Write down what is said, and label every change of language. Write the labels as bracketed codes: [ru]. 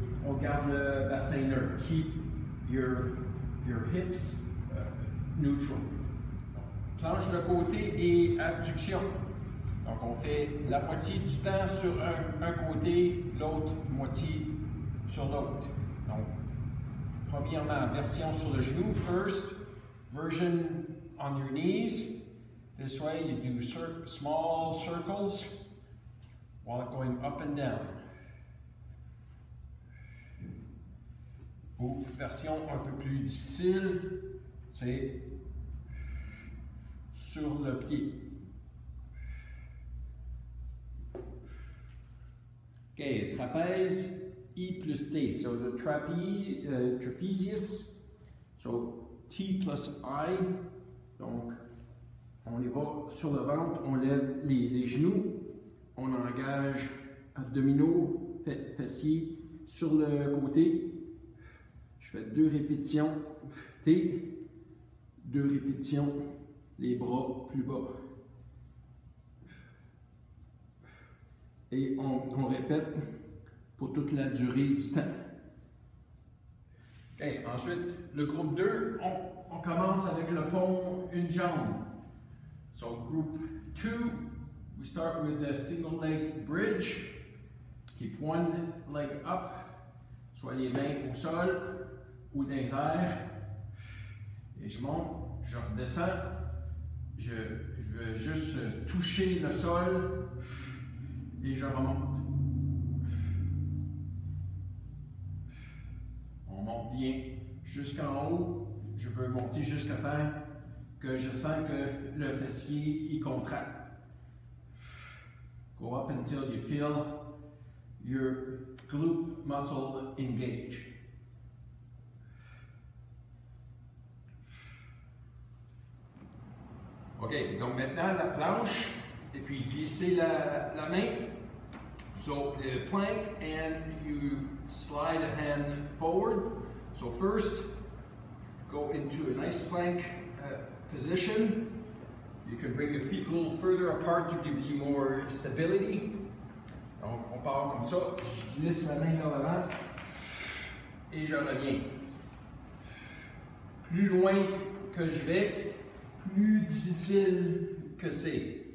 [fr] On garde le bassin neutre. [en] Keep your hips neutral. [fr] Planche de côté et abduction. Donc, on fait la moitié du temps sur un côté, l'autre moitié sur l'autre. Donc, premièrement, version sur le genou. [en] First, version on your knees. This way, you do small circles while going up and down. [fr] Ou version un peu plus difficile, c'est sur le pied. OK, trapèze. E plus T, [en] so the trapezius, [fr] so T plus I, donc on y va sur le ventre, on lève les genoux, on engage abdominaux, fessiers sur le côté, je fais 2 répétitions T, 2 répétitions, les bras plus bas. Et on répète pour toute la durée du temps. Okay. Ensuite, le groupe 2, on commence avec le pont, une jambe. [en] So, group 2, we start with the single leg bridge. Keep one leg up, [fr] soit les mains au sol ou dans les airs. Et je monte, je redescends. Je veux juste toucher le sol et je remonte. On monte bien jusqu'en haut. Je veux monter jusqu'à temps que je sens que le fessier y contracte. [en] Go up until you feel your glute muscle engage. [fr] OK, donc maintenant la planche, et puis glissez la main. [en] So the plank, and you slide a hand forward. So first, go into a nice plank position. You can bring the feet a little further apart to give you more stability. [fr] Donc on part comme ça, je glisse la main vers l'avant et je reviens. Plus loin que je vais, plus difficile que c'est.